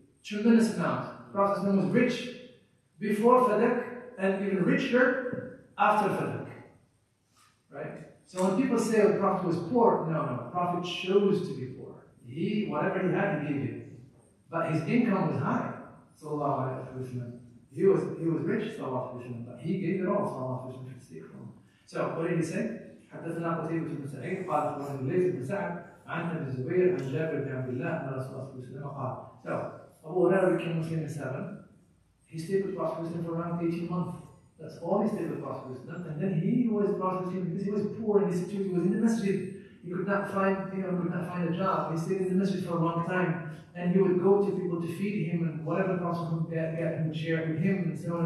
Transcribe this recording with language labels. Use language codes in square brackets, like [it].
[en] Tremendous amount. The Prophet ﷺ was rich before Fadak and even richer after Fadak. Right? So when people say the Prophet was poor, no. The Prophet chose to be poor. Whatever he had, he gave it. But his income was high. [ar] Sallallahu Alaihi Wasallam. [en] He was rich, Sallallahu Alaihi Wasallam, but he gave it all, Sallallahu Alaihi Wasallam, to take from him. So what did he say? [ar] حدثنا قتيبة بن سعيد قال أخبرني الليث بن سعد عن أبي الزبير عن جابر بن عبد الله أن رسول الله صلى الله عليه وسلم قال. [en] So Abu Hurairah became Muslim in 7. He stayed with Prophet for around 18 months. That's all he stayed with Prophet. And then he was Prophet because he was poor in his situation. He was in the masjid. He could not find a job. He stayed in the masjid for a long time. And he would go to people to feed him and whatever the Prophet would get him would share with him and so on.